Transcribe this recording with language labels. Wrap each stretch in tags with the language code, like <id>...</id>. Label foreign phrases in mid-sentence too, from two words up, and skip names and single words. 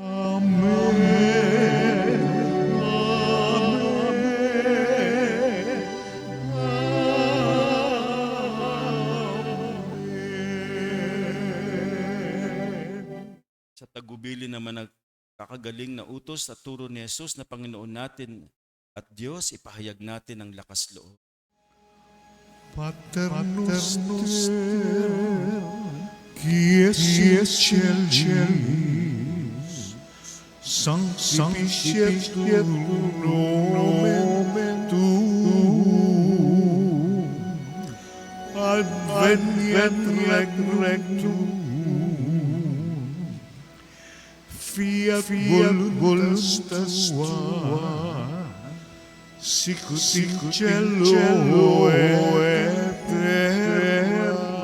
<tl>sa tagubili naman kakagaling na utos at turo ni Jesus na Panginoon natin at Diyos, ipahayag natin ang lakas loob.</tl> <la>Pater noster, qui es celis, sanctificetur nomen tuum, adveniat regnum, fiat voluntas tua, sicut in cielo et terra.</la>